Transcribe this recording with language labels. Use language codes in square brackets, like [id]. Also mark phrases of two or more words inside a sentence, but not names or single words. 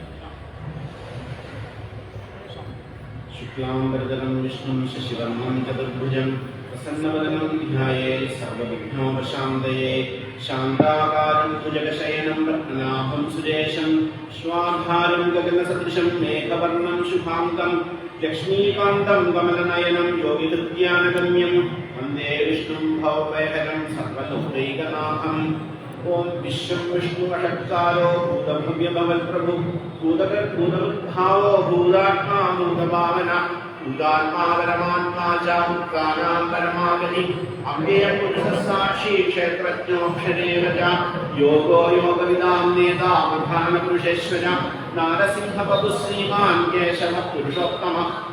[sa] ശുക്ലാംബരധരം വിഷ്ണും ശശിവർണം ചതുർഭുജം പ്രസന്നവദനം ധ്യായേ സർവവിഘ്നോപശാന്തയേ ശാന്താകാരം ഭുജഗശയനം രത്നനാഭം സുജേശം ശ്വാധാരം ഗഗനസദൃശം മേഘവർണം ശുഭാന്തം ലക്ഷ്മീകാന്തം കമലനയനം യോഗിഹൃദ്യാനഗമ്യം वन्दे विष्णुं भवभयहरं सर्वलोकैकनाथम् ॐ विश्वं विष्णुवषट्कारो भूतभव्यभवत्प्रभु भूतकृद्भूतमुद्भावो भूतात्मा भूतभावना भूतात्मा परमात्मा च भूतानां परमागति अव्ययपुरुषसाक्षी क्षेत्रज्ञोऽक्षरेण च योगो योगविदां नेता प्रधानपुरुषेश्वर नारसिंहपतुः श्रीमान् केशवः पुरुषोत्तमः